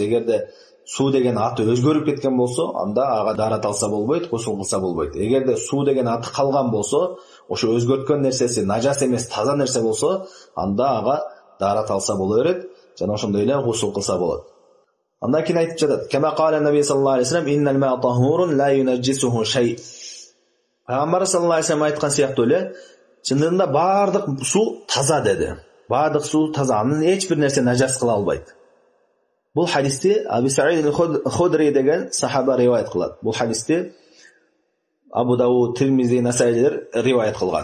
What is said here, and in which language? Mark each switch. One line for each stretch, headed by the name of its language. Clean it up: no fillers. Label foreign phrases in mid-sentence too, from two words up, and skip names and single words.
Kyrgyz: Эгерде суу деген аты өзгөрүп кеткен болсо, анда ага дарат алса болбойт, гусул кылса болбойт. Эгерде суу деген аты калган болсо, ошо өзгөрткөн нерсеси нажас эмес, таза нерсе болсо, анда ага дарат алса боло берет, жана ошондой эле гусул кылса болот. Андан кийин айтып жатат:
Arabic: "كما قال النبي صلى الله عليه وسلم إن الماء طهور لا ينجسه شيء."
Kyrgyz: Пайгамбар
Arabic: صلى الله عليه وسلم
Kyrgyz: айткан сыяктуу эле, чындыгында бардык суу таза деди. Бардык суу таза, аны эч бир нерсе нажас кыла албайт. Бул хадисти Абу Саид аль-Худри деген сахаба риваят кылат. Бул хадисти Абу Дауд, Тирмизи, Насаилер риваят кылган.